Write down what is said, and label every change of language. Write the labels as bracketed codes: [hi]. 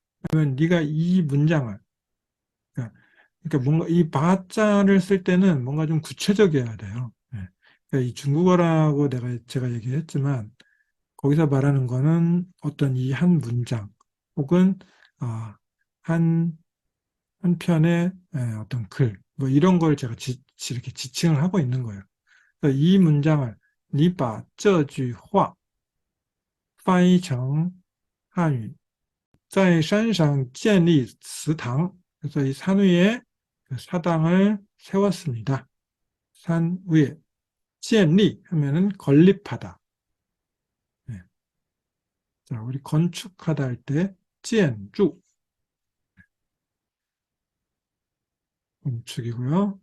[ko] 그러면 네가 이 문장을, 그러니까, 뭔가 이 바자를 쓸 때는 뭔가 좀 구체적이어야 돼요. 예. 그러니까 이 중국어라고 제가 얘기했지만 거기서 말하는 거는 어떤 이 한 문장 혹은 아, 한, 한 편의 어떤 글, 뭐 이런 걸 제가 이렇게 지칭을 하고 있는 거예요. 그러니까 이 문장을 [zh] 你把这句话翻译成汉语在山上建立祠堂. [ko] 그래서 이 산 위에 그 사당을 세웠습니다. 산 위에. 建立 하면은 건립하다. 네. 자, 우리 건축하다 할 때, 建筑, 건축이고요.